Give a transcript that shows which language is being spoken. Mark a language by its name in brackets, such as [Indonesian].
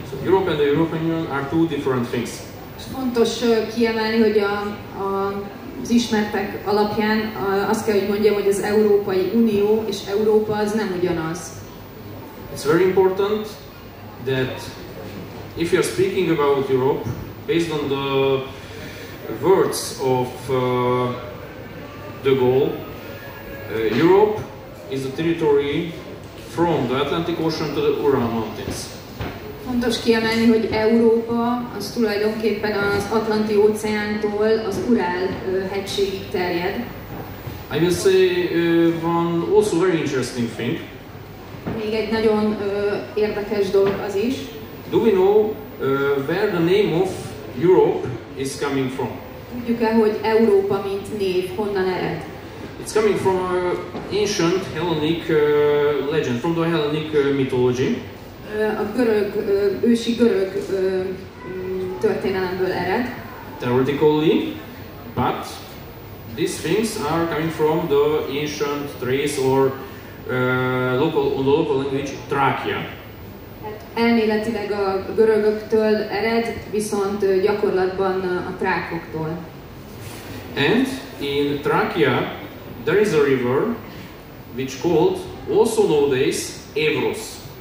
[English] So Europe and the European Union are two different things. [Hungarian] Fontos kiemelni, hogy az ismertek alapján azt kell, hogy mondjam, hogy az Európai Unió és Európa az nem ugyanaz. [English] It's very important that if you are speaking about Europe, based on the words of de Gaulle, Europe is a territory from the Atlantic Ocean to the Ural Mountains. [Hungarian] Fontos kiemelni, hogy Európa az tulajdonképpen az Atlanti óceántól az Urál hegységig terjed. [English] I will say one also very interesting thing. [Hungarian] Még egy nagyon érdekes dolog az is. [English] Do we know where the name of Europe is coming from? [Hungarian] Tudjuk-e, hogy Európa mint név honnan ered? [English] It's coming from an ancient Hellenic legend, from the Hellenic mythology. [Hungarian] A ősi görög történelemből ered. [English] Theoretically, but these things are coming from the ancient Thrace or on the local language Thracia. [Hungarian] Elméletileg a görögöktől ered, viszont gyakorlatban a trákoktól. [English] And in Thracia there is a river which called also nowadays Evros.